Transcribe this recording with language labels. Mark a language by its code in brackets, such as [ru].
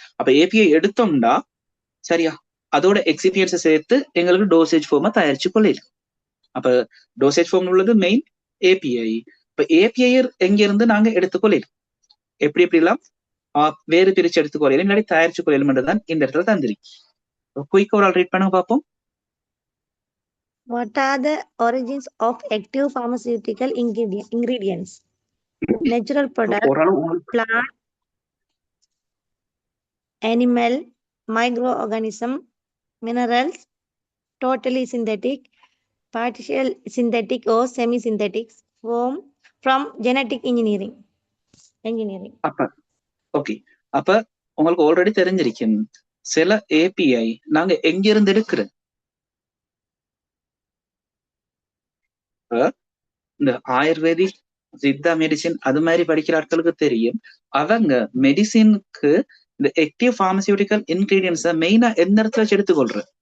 [ta] அப்ப ஏபிஐ எடுத்தோம்னா சரியா, அதோட எக்ஸிபியன்ஸை சேர்த்து எங்களுக்கு டோசேஜ் ஃபார்மை தயாரிச்சு கொள்ளலாம். அப்ப டோசேஜ் ஃபார்ம் உள்ளது மெயின் ஏபிஐ. இப்ப ஏபிஐ எங்க இருந்து நாங்க எடுத்துக்கொள்ளலாம், எப்படி எப்படிலாம் வேறு பிரிச்சு எடுத்துக்கொள்ளலாம், இல்லாட்டி தயாரிச்சு கொள்ளலாம் தான் இந்த இடத்துல தந்திருக்கு. குயிக் ஒரு ரீட் பண்ணுங்க பார்ப்போம். [en] What are the origins of active pharmaceutical ingredients? Natural product, plant, animal, microorganism, minerals, totally synthetic, partial synthetic or semi-synthetic form from genetic engineering. [ta] அப்ப ஓகே, அப்ப உங்களுக்கு ஆல்ரெடி தெரிஞ்சிருக்கும் சில ஏபிஐ நாங்க எங்க இருந்து எடுக்கிறோம். இந்த ஆயுர்வேதிக், சித்தா மெடிசின் அது மாதிரி படிக்கிற ஆட்களுக்கு தெரியும், அவங்க மெடிசினுக்கு இந்த ஆக்டிவ் பார்மசியூட்டிக்கல் இன்கிரீடியன்ஸை மெயினா எந்த இடத்துல வச்சு எடுத்துக்கொள்ற?